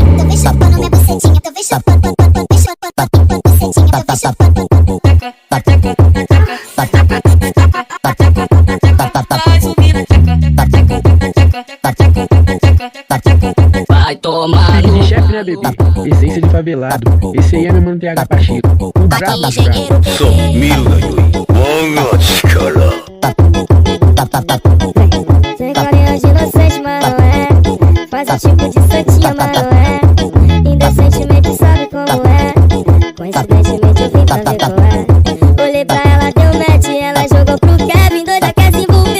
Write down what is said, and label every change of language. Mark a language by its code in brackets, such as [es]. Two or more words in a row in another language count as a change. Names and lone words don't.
[pt] Tô vem chapando minha bucetinha, tô vem chapando, bucetinha, tô vem chapando. Vai tomar Esse chefe, né, bebê? Essência de favelado. Esse aí é meu mano TH Pacheco. O brabo da brabo. [ja] そう見るがよい我が力。 [pt] Sem carinha de inocente, mas não é. Faz o tipo de santinha, mas não é. Indecentemente sabe como é. Coincidentemente eu vim pra ver qual é. Olhei pra ela, deu match, ela jogou pro Kevin, doida quer se envolver.